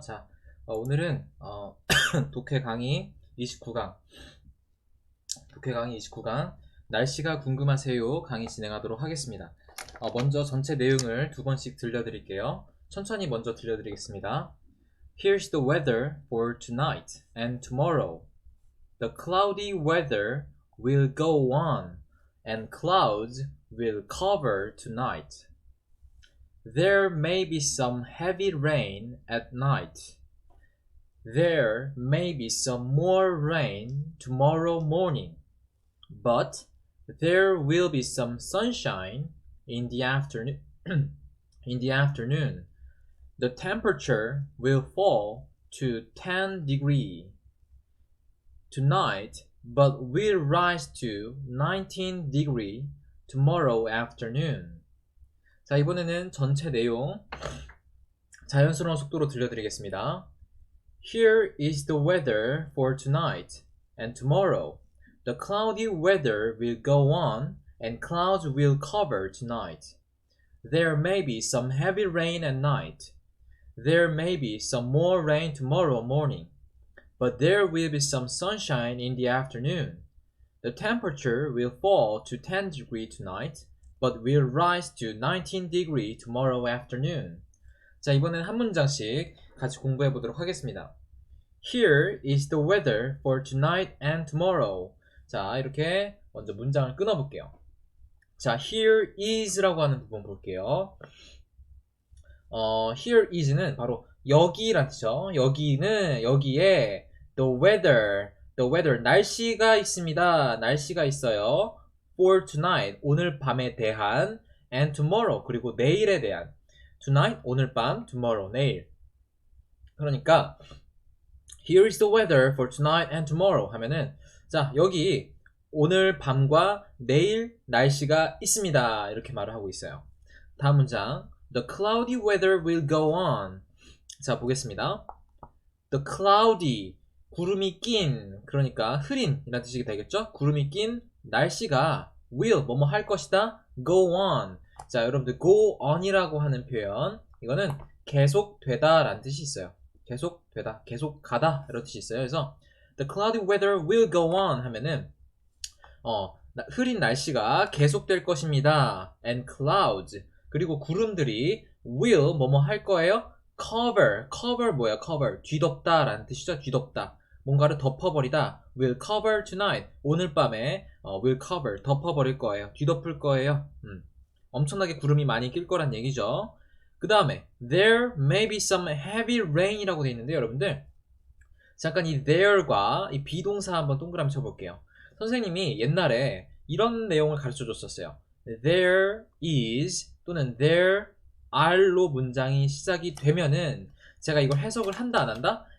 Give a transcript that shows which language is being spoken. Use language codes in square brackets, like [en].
[ko] 자, 오늘은 독해 강의 29강, 독해 강의 29강, 날씨가 궁금하세요 강의 진행하도록 하겠습니다. 먼저 전체 내용을 두 번씩 들려드릴게요. 천천히 먼저 들려드리겠습니다. [en] Here's the weather for tonight and tomorrow. The cloudy weather will go on, and clouds will cover tonight. There may be some heavy rain at night. There may be some more rain tomorrow morning, but there will be some sunshine in the afternoon. In the afternoon, the temperature will fall to 10 degrees tonight, but will rise to 19 degrees tomorrow afternoon. [ko] 자, 이번에는 전체 내용 자연스러운 속도로 들려드리겠습니다. [en] Here is the weather for tonight and tomorrow. The cloudy weather will go on and clouds will cover tonight. There may be some heavy rain at night. There may be some more rain tomorrow morning, but there will be some sunshine in the afternoon. The temperature will fall to 10 degrees tonight, but will rise to 19 degrees tomorrow afternoon. [ko] 자, 이번엔 한 문장씩 같이 공부해 보도록 하겠습니다. [en] Here is the weather for tonight and tomorrow. [ko] 자, 이렇게 먼저 문장을 끊어볼게요. 자, here is라고 하는 부분 볼게요. here is는 바로 여기란 뜻이죠. 여기에 the weather, 날씨가 있습니다. 날씨가 있어요. for tonight, 오늘 밤에 대한, and tomorrow, 그리고 내일에 대한. tonight, 오늘 밤, tomorrow, 내일. 그러니까 [en] here is the weather for tonight and tomorrow [ko] 하면은, 자, 여기 오늘 밤과 내일 날씨가 있습니다. 이렇게 말을 하고 있어요. 다음 문장. [en] The cloudy weather will go on. [ko] 자, 보겠습니다. The cloudy, 구름이 낀, 그러니까 흐린 이란 뜻이 되겠죠? 구름이 낀 날씨가 will, 뭐뭐 할 것이다, go on. 자, 여러분들 go on이라고 하는 표현, 이거는 계속 되다 라는 뜻이 있어요. 계속 되다, 계속 가다 이런 뜻이 있어요. 그래서 [en] the cloudy weather will go on [ko] 하면은 흐린 날씨가 계속될 것입니다. and clouds, 그리고 구름들이 will, 뭐뭐 할 거예요, cover 뭐야, cover, 뒤덮다 라는 뜻이죠. 뒤덮다, 뭔가를 덮어버리다. [en] will cover tonight, [ko] 오늘 밤에 will cover, 덮어버릴 거예요. 뒤덮을 거예요. 엄청나게 구름이 많이 낄 거란 얘기죠. 그 다음에 [en] there may be some heavy rain [ko] 이라고 되어 있는데, 여러분들 잠깐 이 there과 이 비동사 한번 동그라미 쳐볼게요. 선생님이 옛날에 이런 내용을 가르쳐 줬었어요. there is 또는 there are로 문장이 시작이 되면은 제가 이걸 해석을 한다 안 한다?